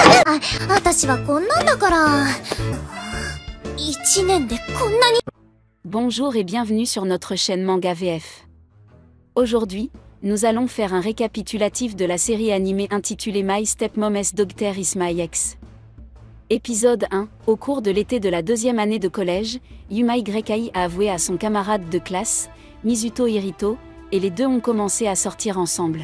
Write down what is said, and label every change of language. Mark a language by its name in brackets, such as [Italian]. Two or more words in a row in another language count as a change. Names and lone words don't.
[Japanese] 私はこんなんだから。1年でこんなに。 [French] Bonjour et bienvenue sur notre chaîne Manga VF. Aujourd'hui, nous allons faire un récapitulatif de la série animée intitulée My Stepmom's Daughter is My Ex. Épisode 1. Au cours de l'été de la deuxième année de collège, Yuma Yai a avoué à son camarade de classe, Mizuto Hirito, et les deux ont commencé à sortir ensemble.